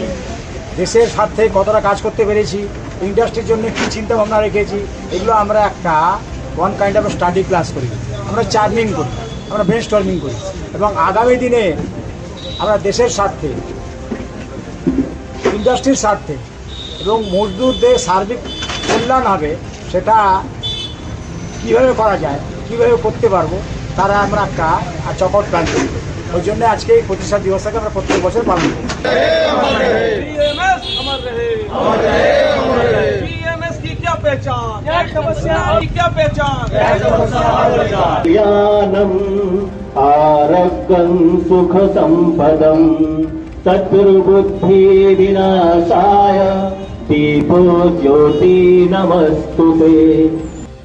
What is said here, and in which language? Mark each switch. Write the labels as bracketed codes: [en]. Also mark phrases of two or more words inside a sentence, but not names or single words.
[bn] দেশের স্বার্থে কতটা কাজ করতে পেরেছি, ইন্ডাস্ট্রির জন্য কী চিন্তাভাবনা রেখেছি, এগুলো আমরা একটা [en] one kind of study class [bn] করি, আমরা চার্মিং করি, আমরা [en] brain storming [bn] করি এবং আগামী দিনে আমরা দেশের স্বার্থে, ইন্ডাস্ট্রির স্বার্থে এবং মজদুরদের সার্বিক কল্যাণ হবে সেটা কীভাবে করা যায়, কীভাবে করতে পারবো, তারা আমরা একটা চকট প্ল্যান করি। ওই জন্য আজকে এই প্রতিষ্ঠা দিবসটাকে আমরা প্রত্যেক বছর পালন করি। [sa] आरोग्यं सुख संपदं शत्रुबुद्धि विनाशाय दीपो ज्योति नमस्तुते।